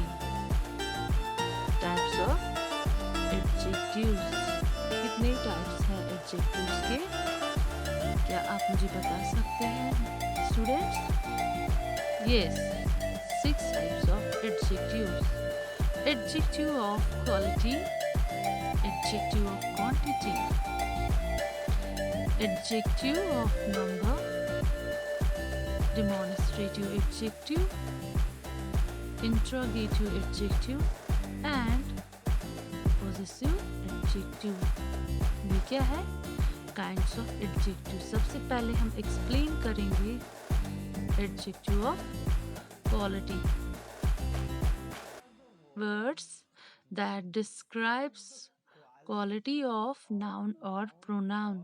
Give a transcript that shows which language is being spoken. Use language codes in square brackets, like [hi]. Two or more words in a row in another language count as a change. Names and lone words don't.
[en] types of adjectives, [hi] कितने टाइप्स हैं एडजेक्टिव्स के, क्या आप मुझे बता सकते हैं स्टूडेंट्स? [en] yes, 6 types of adjectives. adjective of quality, adjective of quantity, adjective of number, demonstrative adjective, interrogative adjective and possessive adjective। [hi] ये क्या है, [en] kinds of adjective. [hi] सबसे पहले हम एक्सप्लेन करेंगे [en] adjective of quality. words that describes quality of noun और pronoun।